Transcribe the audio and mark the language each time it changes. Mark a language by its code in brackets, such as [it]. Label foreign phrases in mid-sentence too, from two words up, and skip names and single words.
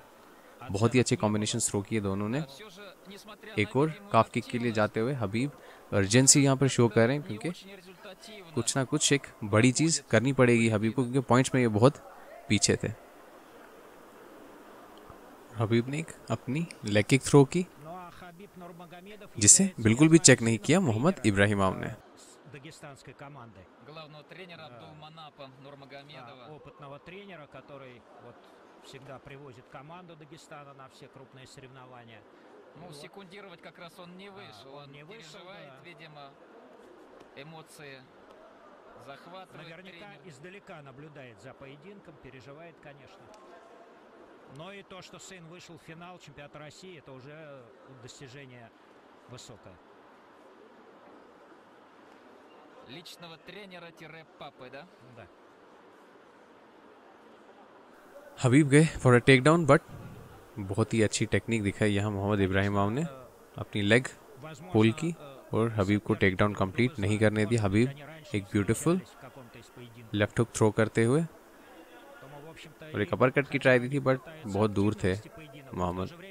[hi] बहुत ही अच्छे [en] combination throw [hi] किए दोनों ने। एक और [en] calf kick [hi] के लिए जाते हुए हबीब अर्जेंसी यहाँ पर शो कर रहे हैं, क्योंकि कुछ ना कुछ एक बड़ी चीज़ करनी पड़ेगी हबीब को, क्योंकि पॉइंट्स में ये बहुत पीछे थे। हबीब ने एक अपनी [en] leg kick throw [hi] की जिसे बिल्कुल भी चेक नहीं किया मोहम्मद इब्राहिमोव ने। [ru] дагестанской команды. Главного тренера Абдулманапа Нурмагомедова. Опытного тренера, который вот всегда привозит команду Дагестана на все крупные соревнования. Ну, секундировать как раз он не вышел. Он не переживает, видимо, эмоции захватывают. Наверняка издалека наблюдает за поединком, переживает, конечно. Но и то, что сын вышел в финал чемпионата России, это уже достижение высокое. Личного тренера-папы, да? Да. [hi] हबीब गए [en] for a take down, but [hi] बहुत ही अच्छी टेक्निक दिखाई यहाँ मोहम्मद इब्राहिमोव ने। अपनी [en] leg pull [hi] की और हबीब को [en] take down complete [hi] नहीं करने दिया। हबीब एक [en] beautiful left hook throw [hi] करते हुए और एक [en] upper cut [hi] की ट्राई दी थी, बट बहुत दूर थे मोहम्मद।